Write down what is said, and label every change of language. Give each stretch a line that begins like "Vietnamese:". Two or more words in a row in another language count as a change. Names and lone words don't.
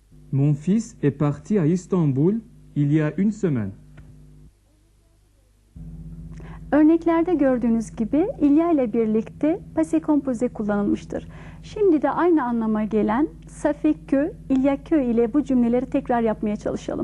French: Mon fils est parti à Istanbul il y a une semaine.
Turkish: Örneklerde gördüğünüz gibi ilya ile birlikte
French: passé composé
Turkish: kullanılmıştır. Şimdi de aynı anlama gelen safekö, ilyakö ile bu cümleleri tekrar yapmaya çalışalım.